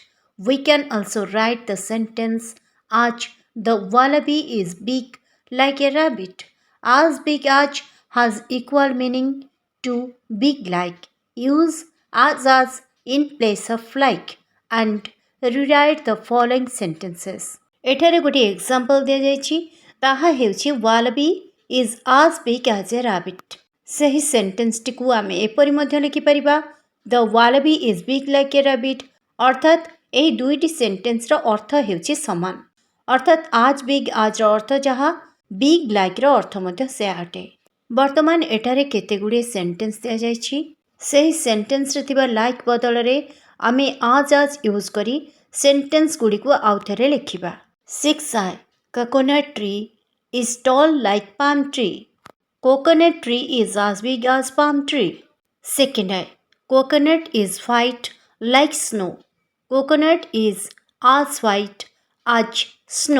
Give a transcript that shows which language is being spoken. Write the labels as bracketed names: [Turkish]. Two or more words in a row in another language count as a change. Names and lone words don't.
[English] We can also write the sentence as the wallaby is big like a rabbit. As big as has equal meaning to big like. Use as in place of like and rewrite the following sentences. [Odia] ଏଠାରେ ଗୋଟିଏ ଏକ୍ସାମ୍ପଲ୍ ଦିଆଯାଇଛି ତାହା ହେଉଛି [English] wallaby is as big as a rabbit. [Odia] ସେହି ସେଣ୍ଟେନ୍ସଟିକୁ ଆମେ ଏପରି ମଧ୍ୟ ଲେଖିପାରିବା [English] the wallaby is big like a rabbit [Odia] ଅର୍ଥାତ୍ ଏହି ଦୁଇଟି ସେଣ୍ଟେନ୍ସର ଅର୍ଥ ହେଉଛି ସମାନ ଅର୍ଥାତ୍ [English] as big asର [Odia] ଅର୍ଥ ଯାହା [English] big likeର [Odia] ଅର୍ଥ ମଧ୍ୟ ସେୟା ଅଟେ। ବର୍ତ୍ତମାନ ଏଠାରେ କେତେଗୁଡ଼ିଏ ସେଣ୍ଟେନ୍ସ ଦିଆଯାଇଛି ସେହି ସେଣ୍ଟେନ୍ସରେ ଥିବା ଲାଇକ୍ ବଦଳରେ ଆମେ as ୟୁଜ୍ କରି ସେଣ୍ଟେନ୍ସ ଗୁଡ଼ିକୁ ଆଉଥରେ ଲେଖିବା। [English] 6i coconut tree is tall like palm tree. Coconut tree is as big as palm tree. 2nd, coconut is white like snow. Coconut is as white as snow.